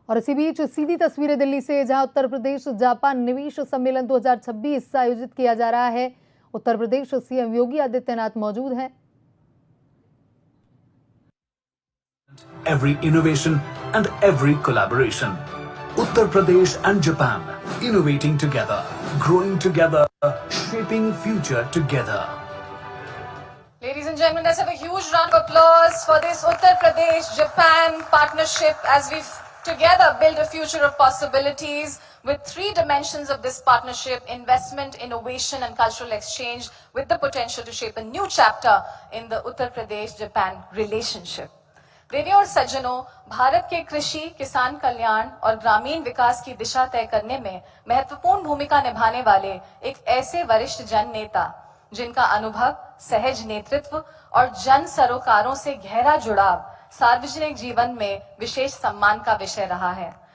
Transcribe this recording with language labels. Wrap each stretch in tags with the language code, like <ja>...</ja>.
<hi>और इसी बीच सीधी तस्वीरें दिल्ली से, जहां उत्तर प्रदेश जापान निवेश सम्मेलन 2026 आयोजित किया जा रहा है। उत्तर प्रदेश सीएम योगी आदित्यनाथ मौजूद हैं।</hi> <en>Every innovation and every collaboration. Uttar Pradesh and Japan innovating together, growing together, shaping future together. Ladies and gentlemen, let's have a huge round of applause for this Uttar Pradesh-Japan partnership as we together build a future of possibilities with three dimensions of this partnership: investment, innovation and cultural exchange, with the potential to shape a new chapter in the Uttar Pradesh-Japan relationship.</en> <hi>प्रेमियों और सज्जनों, भारत के कृषि, किसान कल्याण और ग्रामीण विकास की दिशा तय करने में महत्वपूर्ण भूमिका निभाने वाले एक ऐसे वरिष्ठ जन नेता जिनका अनुभव, सहज नेतृत्व और जन सरोकारों से गहरा जुड़ाव सार्वजनिक जीवन में विशेष सम्मान का विषय रहा है।</hi>